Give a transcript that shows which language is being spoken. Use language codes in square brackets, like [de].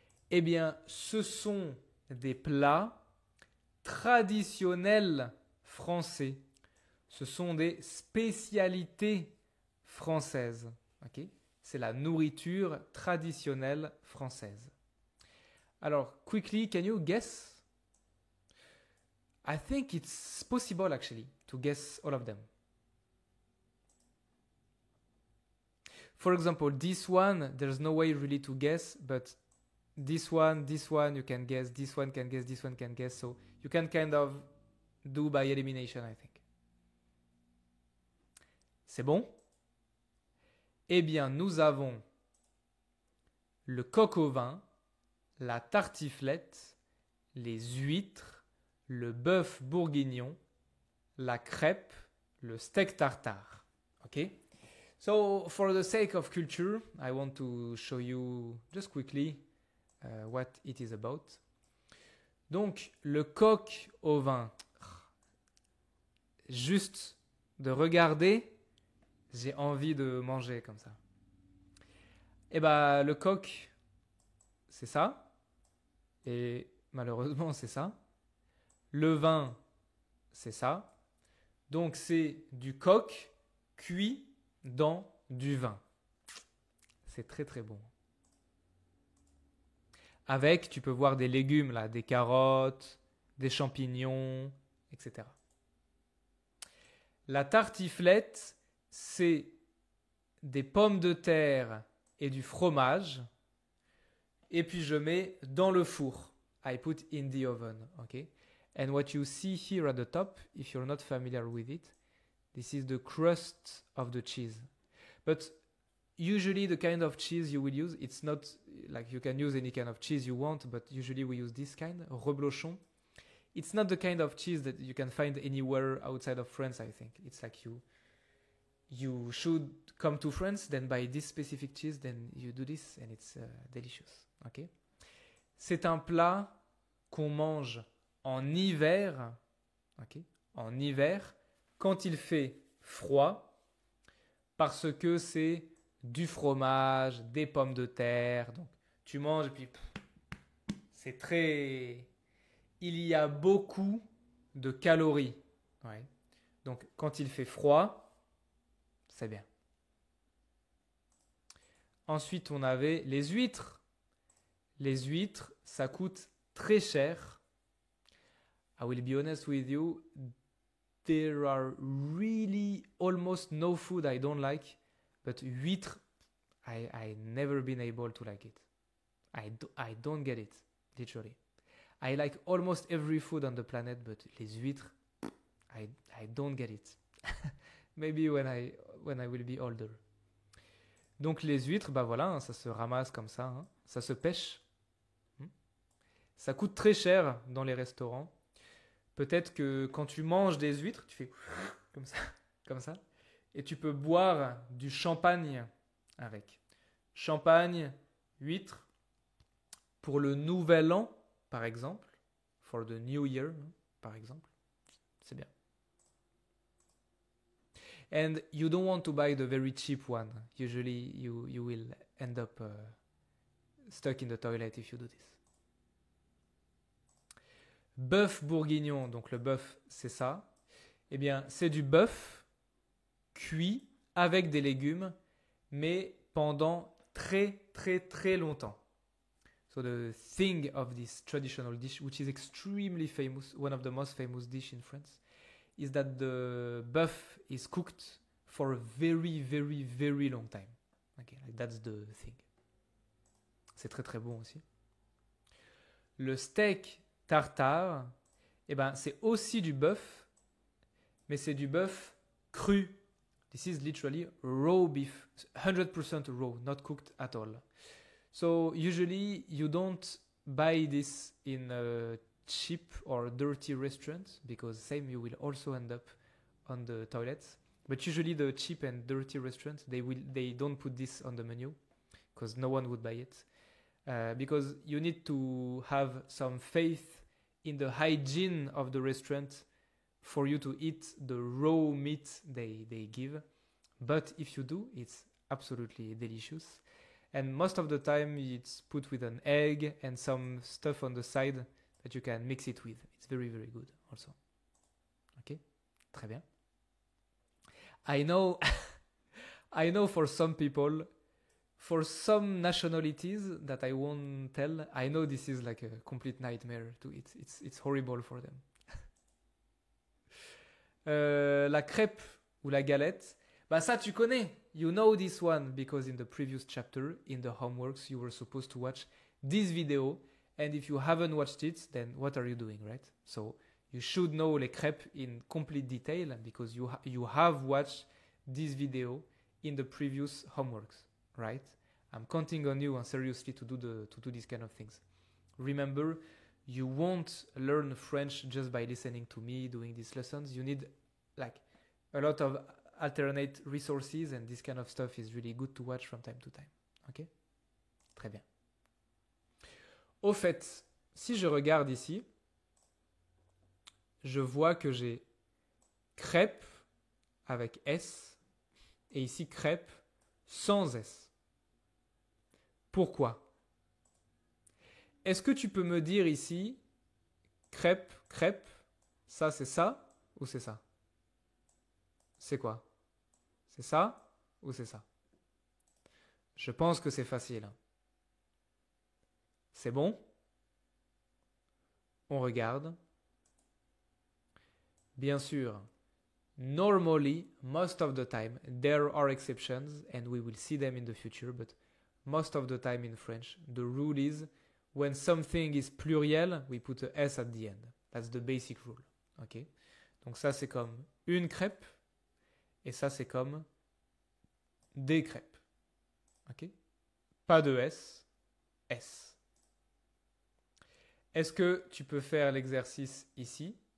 [fr] Eh bien, ce sont des plats traditionnels français. Ce sont des spécialités françaises. Okay? C'est la nourriture traditionnelle française. Alors, [en] quickly, can you guess? I think it's possible actually to guess all of them. For example, this one, there's no way really to guess, but this one, you can guess, this one can guess, this one can guess. So you can kind of do by elimination, I think. [fr] C'est bon? Eh bien, nous avons le coq au vin, la tartiflette, les huîtres, le bœuf bourguignon, la crêpe, le steak tartare. [en] Okay? So, for the sake of culture, I want to show you just quickly what it is about. [fr] Donc, le coq au vin. Juste de regarder, j'ai envie de manger comme ça. Eh bien, le coq, c'est ça. Et malheureusement, c'est ça. Le vin, c'est ça. Donc, c'est du coq cuit dans du vin. C'est très très bon. Avec, tu peux voir des légumes là, des carottes, des champignons, etc. La tartiflette, c'est des pommes de terre et du fromage. Et puis je mets dans le four. [en] I put in the oven. Okay? And what you see here at the top, if you're not familiar with it, this is the crust of the cheese. But usually the kind of cheese you will use, it's not like you can use any kind of cheese you want, but usually we use this kind, reblochon. It's not the kind of cheese that you can find anywhere outside of France, I think. It's like you should come to France, then buy this specific cheese, then you do this, and it's delicious. Okay? [fr] C'est un plat qu'on mange en hiver, okay? En hiver, quand il fait froid, parce que c'est du fromage, des pommes de terre. Donc, tu manges et puis c'est très... Il y a beaucoup de calories. Ouais. Donc, quand il fait froid, c'est bien. Ensuite, on avait les huîtres. Les huîtres, ça coûte très cher. [en] I will be honest with you, there are really almost no food I don't like, but huîtres, I never been able to like it. I don't get it, literally. I like almost every food on the planet, but les huîtres, I don't get it. Maybe when I will be older. [fr] Donc les huîtres, bah voilà, hein, ça se ramasse comme ça, hein, ça se pêche. Ça coûte très cher dans les restaurants. Peut-être que quand tu manges des huîtres, tu fais comme ça, et tu peux boire du champagne avec. Champagne, huîtres, pour le nouvel an, par exemple, [en] for the new year, [fr] par exemple, c'est bien. [en] And you don't want to buy the very cheap one. Usually you will end up stuck in the toilet if you do this. Bœuf bourguignon, donc le bœuf, c'est ça. Eh bien, c'est du bœuf cuit avec des légumes, mais pendant très très très longtemps. So the thing of this traditional dish, which is extremely famous, one of the most famous dish in France, is that the bœuf is cooked for a very very very long time. Okay, like that's the thing. [fr] C'est très très bon aussi. Le steak tartare, eh ben, c'est aussi du bœuf, mais c'est du bœuf cru. [en] This is literally raw beef, 100% raw, not cooked at all. So usually you don't buy this in a cheap or dirty restaurant because same you will also end up on the toilets. But usually the cheap and dirty restaurants they don't put this on the menu because no one would buy it. Because you need to have some faith in the hygiene of the restaurant for you to eat the raw meat they give. But if you do, it's absolutely delicious. And most of the time it's put with an egg and some stuff on the side that you can mix it with. It's very, very good also. Ok? [fr] Très bien. [en] I know, I know for some people, for some nationalities that I won't tell, I know this is like a complete nightmare to eat. It's horrible for them. [fr] La crêpe ou la galette, bah ça tu connais. [en] You know this one because in the previous chapter, in the homeworks, you were supposed to watch this video. And if you haven't watched it, then what are you doing, right? So you should know les crêpes in complete detail because you have watched this video in the previous homeworks. Right? I'm counting on you and seriously to do these kind of things. Remember, you won't learn French just by listening to me doing these lessons. You need like a lot of alternate resources and this kind of stuff is really good to watch from time to time. [fr] Ok? Très bien. Au fait, si je regarde ici, je vois que j'ai crêpe avec S et ici crêpe sans S. Pourquoi? Est-ce que tu peux me dire ici crêpe, crêpe, ça c'est ça ou c'est ça? C'est quoi? C'est ça ou c'est ça? Je pense que c'est facile. C'est bon? On regarde. Bien sûr, [en] normally, most of the time, there are exceptions and we will see them in the future, but most of the time in French, the rule is when something is pluriel, we put a S at the end. That's the basic rule. Okay? [fr] Donc ça, c'est comme une crêpe et ça, c'est comme des crêpes. Okay? Pas de S, S. Est-ce que tu peux faire l'exercice ici?